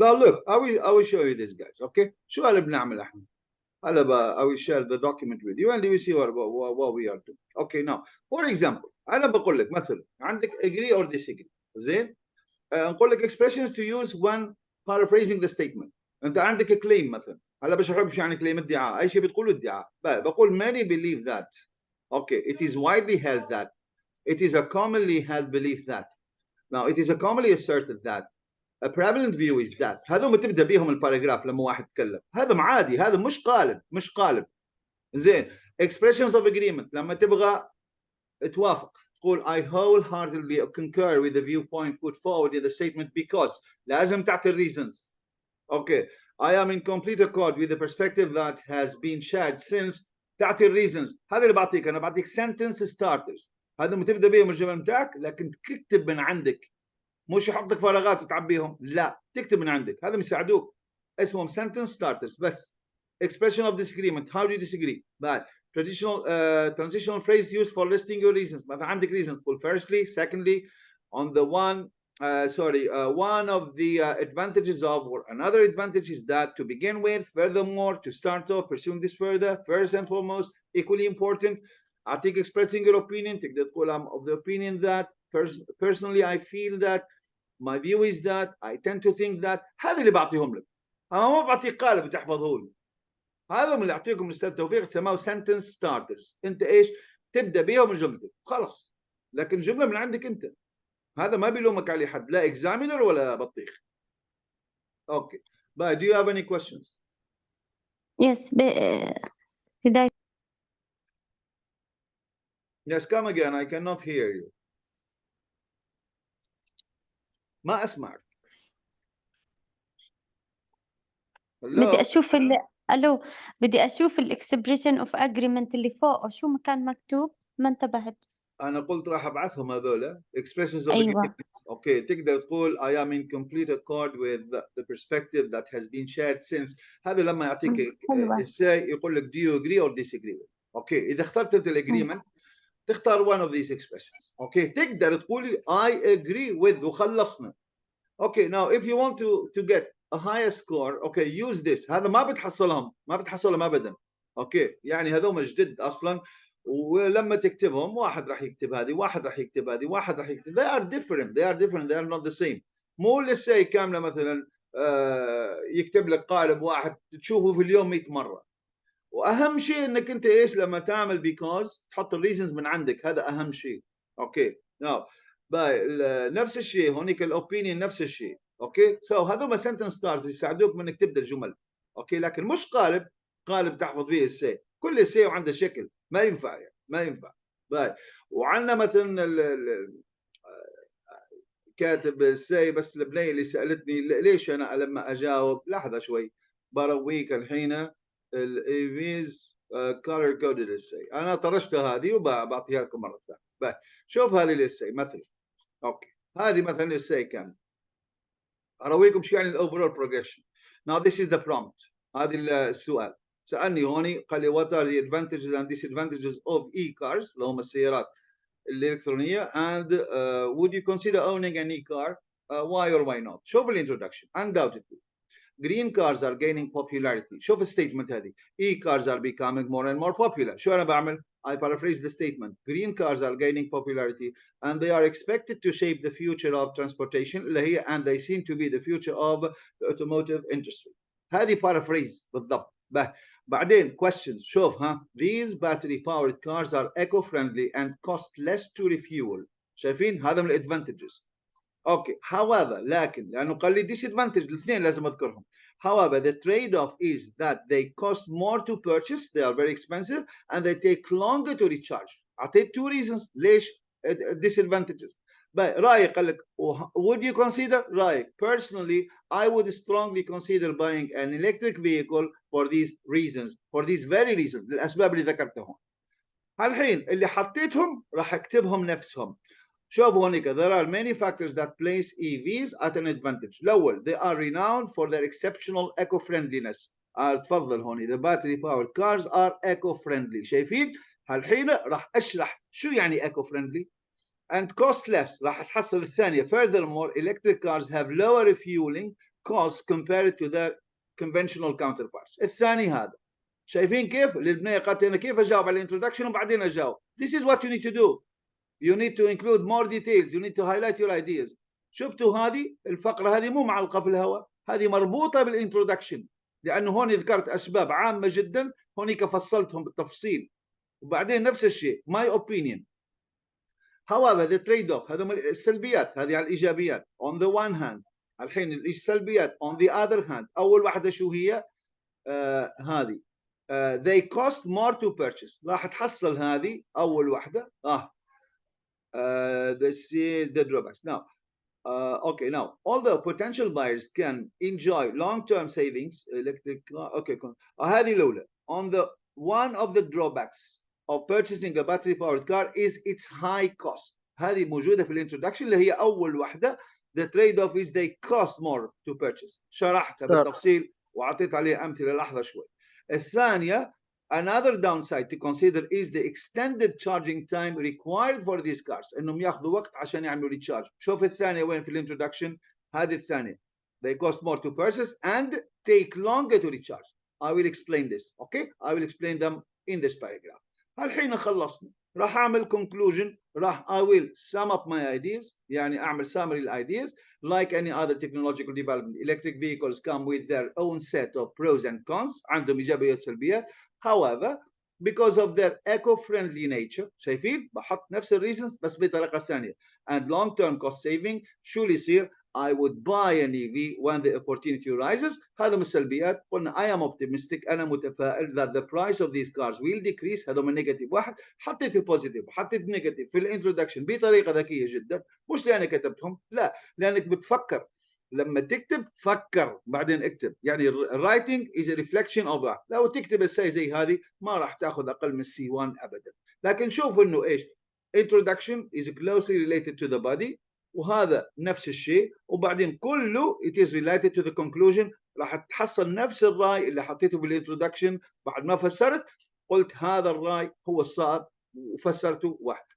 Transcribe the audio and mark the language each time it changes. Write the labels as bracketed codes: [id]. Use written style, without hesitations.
[en] Now look, I will show you this guys. Okay, [ar] شو اللي بنعمل احنا؟ هلا [en] I will share the document with you and you will see what we are doing. Okay, now for example [ar] انا بقول لك مثلا عندك [en] agree or disagree. [ar] زين؟ نقول لك [en] expressions to use when paraphrasing the statement. [ar] انت عندك claim مثلا، هلا بشرح لك شو يعني claim، ادعاء، اي شيء بتقوله ادعاء. بقول [en] many believe that. Okay, it is widely held that. It is a commonly held belief that. Now it is a commonly asserted that. A prevalent view is that. [ar] هذول تبدا بيهم الباراجراف لما واحد يتكلم، هذا عادي، هذا مش قالب. زين، [en] expressions of agreement [ar] لما تبغى توافق تقول [en] I wholeheartedly concur with the viewpoint put forward in the statement because [ar] لازم تعطي [en] reasons. Okay, I am in complete accord with the perspective that has been shared since. [ar] تعطي [en] reasons. [ar] هذا اللي بعطيك، انا بعطيك sentence starters، هذا تبدا بيهم الجمل بتاعك، لكن تكتب من عندك، مش يحط لك فراغات وتعبيهم، لا تكتب من عندك، هذا يساعدوك، اسمهم sentence starters بس. [en] expression of disagreement, how do you disagree؟ [ar] بعد [en] transitional phrase used for listing your reasons. [ar] مثلا عندك [en] reasons [ar] تقول [en] firstly, secondly, on the one one of the advantages of, or another advantage is that to begin with, furthermore, to start off, pursuing this further, first and foremost, equally important. I think expressing your opinion, take the column of the opinion that personally I feel that, my view is that, I tend to think that. [ar] هذا اللي بعطيهم لك، انا ما بعطيك قالب تحفظه لي. هذا من اللي اعطيكم الاستاذ توفيق سماه sentence starters. انت ايش تبدا بيهم جملتك خلاص، لكن جمله من عندك انت، هذا ما بيلومك عليه حد، لا examiner ولا بطيخ. [en] Okay, but do you have any questions? Yes, [ar] بداية. [en] Yes, come again, I cannot hear you. [ar] ما اسمعك. بدي أشوف ألو، بدي أشوف [en] الإكسبريشن of agreement [ar] اللي فوق، شو مكان مكتوب؟ ما انتبهت. انا قلت راح ابعثهم هذول [en] expressions of [ar] أيوة [en] agreement. Okay [ar] تقدر تقول [en] I am in complete accord with the perspective that has been shared since. [ar] هذا لما يعطيك حلوة [en] essay [ar] يقول لك [en] do you agree or disagree with. [ar] اوكي اذا اخترت انت الاجريمنت تختار [en] one of these expressions. [ar] اوكي تقدر تقولي [en] I agree with [ar] وخلصنا. [en] Okay now if you want to get a higher score okay use this. [ar] هذا ما بتحصلهم ابدا. اوكي يعني هذول جدد اصلا، ولما تكتبهم واحد راح يكتب هذه، واحد راح يكتب هذه، واحد راح يكتب [en] they are different they are not the same. [ar] مو لسه كامله مثلا يكتب لك قالب واحد تشوفه في اليوم 100 مره. واهم شيء انك انت ايش لما تعمل because تحط الريزنز من عندك، هذا اهم شيء. اوكي ناو نفس الشيء هونيك الاوبينيون نفس الشيء. اوكي سو هذول سنتنس ستارترز يساعدوك من انك تبدا الجمل. اوكي لكن مش قالب تحفظ فيه السي، كل السي وعنده شكل ما ينفع يعني ما ينفع. باي وعندنا مثلا كاتب السي، بس البنيه اللي سالتني ليش انا لما اجاوب لحظه شوي برويك الحين الايفيز كولر كودد السي، انا طرشت هذه وبعطيها لكم مره ثانيه. شوف هذه السي مثلا. اوكي هذه مثلا السي كامل ارويكم شو يعني الاوفرول بروجريشن. [en] Now this is the prompt. [ar] هذا السؤال سالني هوني قال لي [en] what are the advantages and disadvantages of e-cars [ar] اللي هم السيارات الالكترونيه [en] and would you consider owning an e-car why or why not. [ar] شوف الانترودكشن. [en] undoubtedly green cars are gaining popularity. [ar] شوف الستيتمنت هذه [en] e-cars are becoming more and more popular. [ar] شو انا بعمل؟ [en] I paraphrase the statement. Green cars are gaining popularity and they are expected to shape the future of transportation [ar] اللي هي [en] and they seem to be the future of the automotive industry. [ar] هذه paraphrase بالضبط. بعدين [en] questions. [ar] شوف ها [en] these battery powered cars are eco-friendly and cost less to refuel. [ar] شايفين هذا من advantages. اوكي however لكن لانه قال لي disadvantage الاثنين لازم اذكرهم. [en] however the trade-off is that they cost more to purchase, they are very expensive and they take longer to recharge. [ar] اعطيت [en] two reasons [ar] ليش [en] disadvantages. [ar] رايك قال لك [en] would you consider [ar] رايك [en] personally I would strongly consider buying an electric vehicle for these reasons, for these very reasons [ar] الاسباب اللي ذكرتهم. الحين اللي حطيتهم راح اكتبهم نفسهم. شوفوا هونيك [en] there are many factors that place EVs at an advantage. [ar] الأول [en] they are renowned for their exceptional eco-friendliness. [ar] تفضل هوني [en] the battery powered cars are eco-friendly. [ar] شايفين؟ هالحين راح أشرح شو يعني [en] eco-friendly and cost less. [ar] راح تحصل الثانية [en] furthermore electric cars have lower refueling costs compared to their conventional counterparts. [ar] الثاني هذا شايفين كيف؟ البنية قالت أنا كيف أجاوب على الانترودكشن وبعدين أجاوب. [en] This is what you need to do. You need to include more details. You need to highlight your ideas. [ar] شفتوا هذه الفقرة هذه مو معلقة في الهواء، هذه مربوطة بالانترودكشن لأنه هون ذكرت أسباب عامة جدا هونيك فصلتهم بالتفصيل. وبعدين نفس الشيء [en] my opinion. However the trade-off [ar] هذا السلبيات هذه على الإيجابيات. [en] On the one hand [ar] الحين السلبيات [en] on the other hand [ar] أول واحدة شو هي؟ هذه [en] they cost more to purchase. [ar] راح تحصل هذه أول واحدة [en] the drawbacks. Now, okay. Now, although potential buyers can enjoy long-term savings, electric. [ar] Okay. هذه الأولى. [en] On the one of the drawbacks of purchasing a battery-powered car is its high cost. [ar] هذه موجودة في الانترودكشن اللي هي أول واحدة. [en] The trade-off is they cost more to purchase. [ar] شرحتها بالتفصيل وعطيت عليها أمثلة لحظة شوي. الثانية [en] another downside to consider is the extended charging time required for these cars. [ar] انهم ياخذوا وقت عشان يعملوا ريتشارج. شوف الثانيه وين في الانترودكشن. هذه الثانيه [en] they cost more to purchase and take longer to recharge. I will explain this. Okay, I will explain them in this paragraph. [ar] الحين خلصنا. راح اعمل conclusion. [en] I will sum up my ideas. [ar] يعني اعمل [en] summary ideas. Like any other technological development, electric vehicles come with their own set of pros and cons. [ar] عندهم إيجابيات سلبيات. [en] However, because of their eco-friendly nature, [ar] شايفين بحط نفس الريزنز بس بطريقة ثانية [en] and long-term cost saving [ar] شو اللي يصير [en] I would buy an EV when the opportunity arises. [ar] هذا من السلبيات. قلنا [en] I am optimistic [ar] أنا متفائل [en] that the price of these cars will decrease. [ar] هذا من نيجاتيف واحد. حطيت البوزيتيف وحطيت النيجاتيف في الانترودكشن بطريقة ذكية جدا. مش لأنك كتبتهم لا لأنك بتفكر. لما تكتب فكر بعدين اكتب. يعني [en] الرايتنج is a reflection of that. [ar] لو تكتب السي زي هذه ما راح تاخذ اقل من C1 ابدا. لكن شوف انه ايش [en] introduction is closely related to the body، [ar] وهذا نفس الشيء، وبعدين كله [en] it is related to the conclusion. [ar] راح تحصل نفس الراي اللي حطيته بالintroduction بعد ما فسرت، قلت هذا الراي هو الصائب وفسرته واحد.